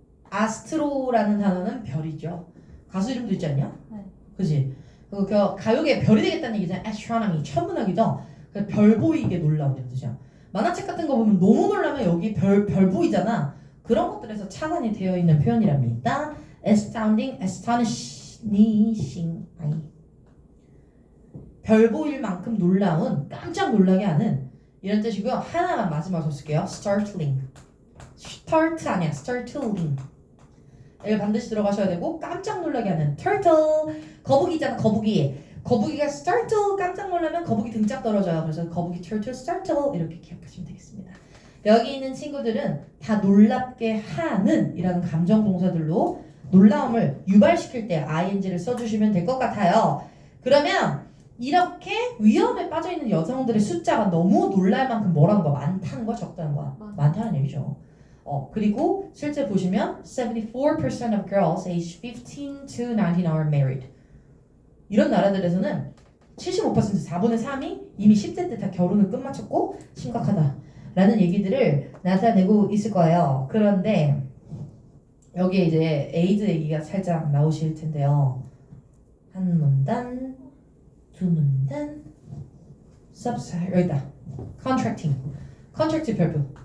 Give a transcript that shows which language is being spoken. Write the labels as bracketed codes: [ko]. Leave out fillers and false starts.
[ko] 아스트로라는 단어는 별이죠. 가수 이름도 있지 않냐? 네. 그지? 그 가요계 별이 되겠다는 얘기잖아. astronomy, 천문학이죠. 별 보이게 놀라운이라는 뜻이야. 만화책 같은 거 보면 너무 놀라면 여기 별 보이잖아. 그런 것들에서 차관이 되어 있는 표현이랍니다. astounding, astonishing. 별 보일 만큼 놀라운, 깜짝 놀라게 하는 이런 뜻이고요. 하나만 마지막으로 쓸게요. startling. start 아니야. startling. 이걸 반드시 들어가셔야 되고 깜짝 놀라게 하는 turtle. 거북이잖아. 거북이가 startle 깜짝 놀라면 거북이 등짝 떨어져요. 그래서 거북이 turtle startle 이렇게 기억하시면 되겠습니다. 여기 있는 친구들은 다 놀랍게 하는 이라는 감정 동사들로 놀라움을 유발시킬 때 ing를 써주시면 될 것 같아요. 그러면 이렇게 위험에 빠져있는 여성들의 숫자가 너무 놀랄 만큼 뭐라는 거 많다는 거 적다는 거 많다는 얘기죠. [en] 그리고 실제 보시면 74% of girls aged 15 to 19 are married. [ko] 이런 나라들에서는 75% 4분의 3이 이미 10대 때 다 결혼을 끝마쳤고 심각하다라는 얘기들을 나타내고 있을 거예요. 그런데 여기에 이제 에이즈 얘기가 살짝 나오실 텐데요. 한 문단, 두 문단, 여기다 contract 별표.